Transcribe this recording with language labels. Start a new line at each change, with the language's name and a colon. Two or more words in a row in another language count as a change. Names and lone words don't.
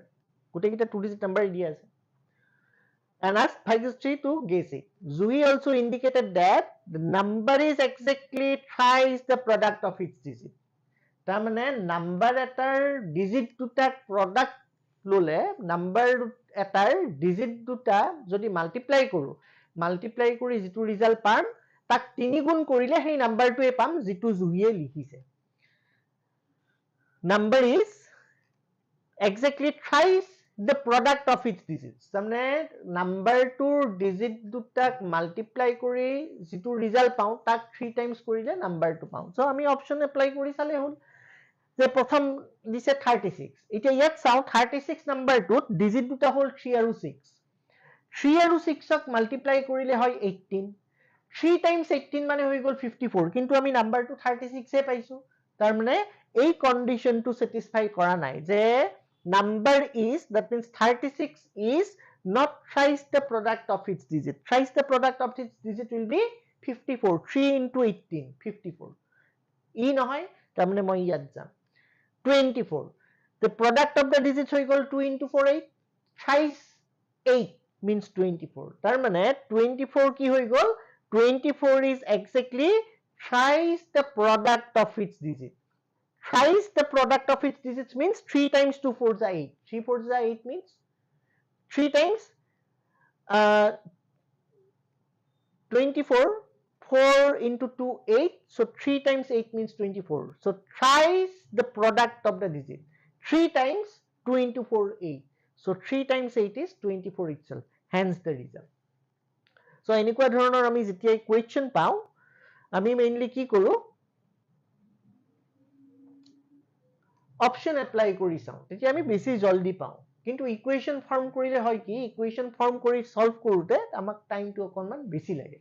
Assamese: Gote kita 2-digit number dia ase.
English: And asked Bhagyasri to guess it. Juhi also indicated that the number is exactly thrice the product of its digit.
Assamese: তাৰমানে নাম্বাৰ এটাৰ ডিজিট দুটাক প্ৰডাক্ট ললে নাম্বাৰ এটাৰ ডিজিট দুটা যদি মাল্টিপ্লাই কৰো, মাল্টিপ্লাই কৰি যেটো ৰিজাল্ট পাম তাক 3 গুণ কৰিলে সেই নাম্বাৰটোৱে পাম যেটো জুহিয়ে লিখিছে।
English: number is exactly thrice the product of its digits.
Assamese: তাৰমানে নাম্বাৰটোৰ ডিজিট দুটাক মাল্টিপ্লাই কৰি যেটো ৰিজাল্ট পাও তাক 3 টাইমছ কৰিলে নাম্বাৰটো পাও। সো আমি অপচন এপ্লাই কৰি চালে হল। যে প্ৰথম দিছে 36, এতিয়া ইয়াত চাও 36 নাম্বাৰটোত ডিজিট দুটা হল 3 আৰু 6, 3 আৰু 6ক মাল্টিপ্লাই কৰিলে হয় 18, 3 টাইমছ 18 মানে হৈ গল 54, কিন্তু আমি নাম্বাৰটো 36 এ পাইছো। তাৰ মানে এই কন্ডিশনটো স্যাটিসফাই কৰা নাই যে
English: number is, that means 36 is not thrice the product of its digit. Thrice the product of its digit will be 54, 3 into 18, 54.
Assamese: ই নহয়, তাৰমানে মই ইয়াত যাম 24.
English: The product of the digits
Assamese: হৈ গল
English: 2 into 4 8, thrice 8 means 24.
Assamese: তাৰমানে 24 কি হৈ গল,
English: 24 is exactly thrice the product of its digit. Thrice the product of its digits means 3 times 2 4s are 8. 3 4s are 8 means 3 times 24, 4 into 2 8, so 3 times 8 means 24. So thrice the product of the digit. 3 times 2 into 4 8, so 3 times 8 is 24 itself, hence the result.
Assamese: So এনেকুৱা ধৰণৰ আমি যেতিয়া ইকুৱেশ্যন পাও আমি মেইনলি কি কৰো, অপশন এপ্লাই কৰি চাও, তেতিয়া আমি বেছি জলদি পাও। কিন্তু ইকুৱেশ্যন ফৰ্ম কৰিলে হয় কি, ইকুৱেশ্যন ফৰ্ম কৰি সলভ কৰোতে আমাক টাইমটো অকনমান বেছি লাগে।